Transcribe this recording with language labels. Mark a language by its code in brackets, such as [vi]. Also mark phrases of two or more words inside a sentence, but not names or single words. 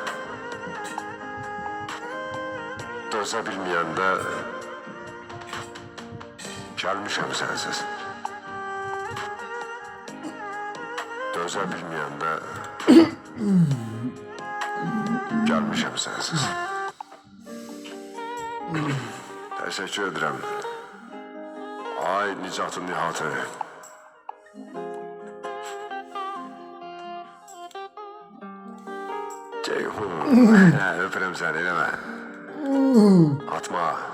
[az] Dözə bilməyəndə gəlmişəm sənsiz. Dözə bilməyəndə gəlmişəm sənsiz. [tr] Teşekkür ederim. [az] Ay Nicat'ın Nihat'ı. Ceyhun. Öpürüm seni, eleme. Atma.